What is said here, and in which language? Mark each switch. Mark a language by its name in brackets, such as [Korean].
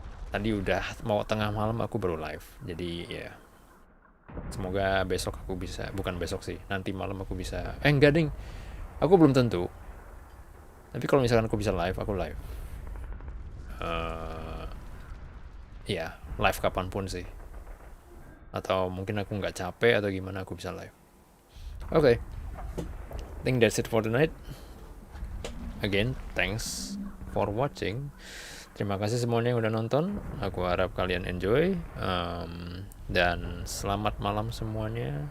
[Indonesian] tadi udah mau tengah malam aku baru live, jadi ya semoga besok aku bisa, bukan besok sih, nanti malam aku bisa, enggak ding, aku belum tentu, tapi kalau misalkan aku bisa live, aku live ya live kapanpun sih, atau mungkin aku nggak capek atau gimana aku bisa live. Oke. [English] I think that's it for tonight. Again, thanks for watching. [Indonesian] Terima kasih semuanya yang udah nonton. Aku harap kalian enjoy. Dan selamat malam semuanya.